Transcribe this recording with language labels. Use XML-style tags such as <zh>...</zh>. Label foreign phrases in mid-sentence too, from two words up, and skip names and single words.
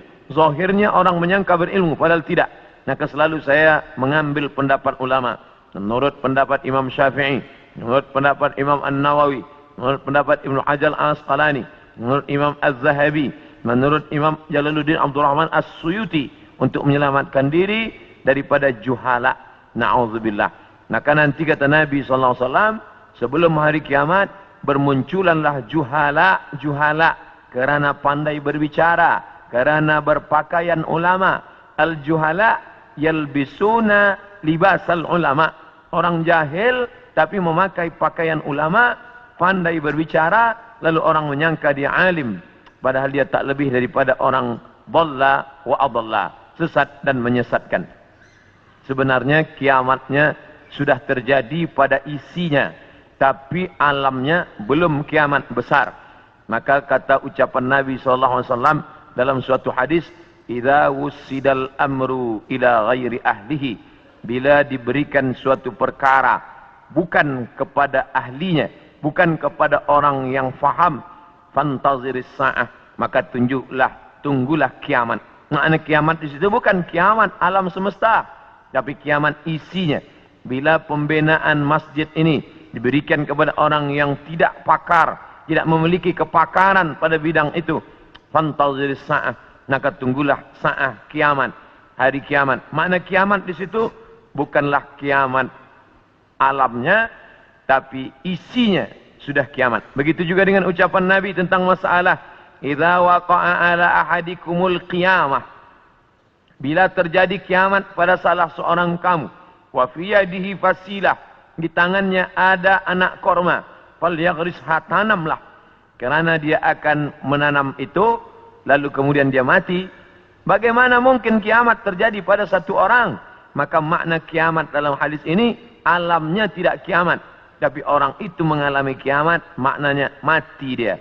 <ms>Zahirnya orang menyangka berilmu padahal tidak. Maka selalu saya mengambil pendapat ulama. Menurut pendapat Imam Syafi'i, menurut pendapat Imam An-Nawawi, menurut pendapat Ibnu Hajar Al-Asqalani, menurut Imam Az-Zahabi, menurut Imam Jalaluddin Abdul Rahman As-Suyuti, untuk menyelamatkan diri daripada juhala. Na'udzubillah. Maka nanti kata Nabi SAW, sebelum hari kiamat, bermunculanlah juhala kerana pandai berbicara, kerana berpakaian ulama.</ms> <ar>الجهلاء يلبسون لباس العلماء.</ar> <ms>Orang jahil tapi memakai pakaian ulama, pandai berbicara, lalu orang menyangka dia alim, padahal dia tak lebih daripada orang</ms> <ar>ضل وأضل,</ar> <ms>sesat dan menyesatkan. Sebenarnya kiamatnya sudah terjadi pada isinya, tapi alamnya belum kiamat besar. Maka kata ucapan Nabi SAW dalam suatu hadis,</ms> <ar>إذا وسد الأمر إلى غير أهله,</ar> <ms>bila diberikan suatu perkara bukan kepada ahlinya, bukan kepada orang yang faham,</ms> <ar>فانتظر الساعة,</ar> <ms>maka tunggulah kiamat. Makna kiamat di situ bukan kiamat alam semesta, tapi kiamat isinya. Bila pembinaan masjid ini diberikan kepada orang yang tidak pakar, tidak memiliki kepakaran pada bidang itu.</ms> <ar>فانتظر الساعة,</ar> <ms>maka tunggulah sa'ah, kiamat, hari kiamat. Makna kiamat di situ bukanlah kiamat alamnya, tapi isinya sudah kiamat. Begitu juga dengan ucapan Nabi tentang masalah</ms> <ar>إذا وقع على أحدكم القيامة,</ar> <ms>bila terjadi kiamat pada salah seorang kamu,</ms> <ar>وفي يده فسيلة,</ar> <ms>di tangannya ada anak korma, falyaghrisha, tanamlah, karena dia akan menanam itu lalu kemudian dia mati. Bagaimana mungkin kiamat terjadi pada satu orang? Maka makna kiamat dalam hadis ini alamnya tidak kiamat, tapi orang itu mengalami kiamat, maknanya mati dia.</ms>